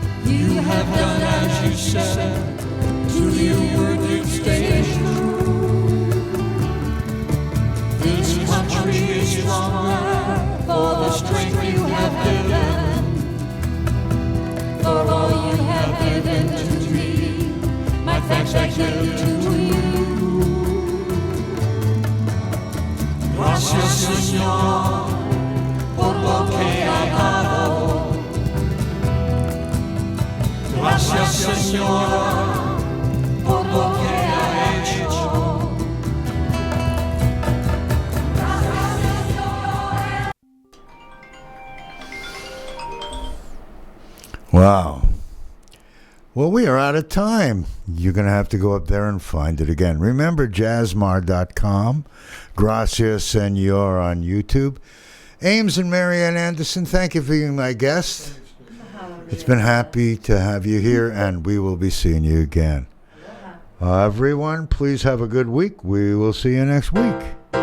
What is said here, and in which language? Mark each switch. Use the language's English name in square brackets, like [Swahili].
[English] You have done as you said. To your word you stay true. This country is stronger for the strength you have given. For all you have given to me, my thanks I give to you. [Spanish] Gracias, Señor, por lo que he dado. Gracias, Señor, por lo que ha hecho. [English] Wow. Well, we are out of time. You're going to have to go up there and find it again. Remember, jazzmar.com, Gracias Senior on YouTube. Ames and Marianne Anderson, thank you for being my guest. It's been happy to have you here, and we will be seeing you again. Everyone, please have a good week. We will see you next week.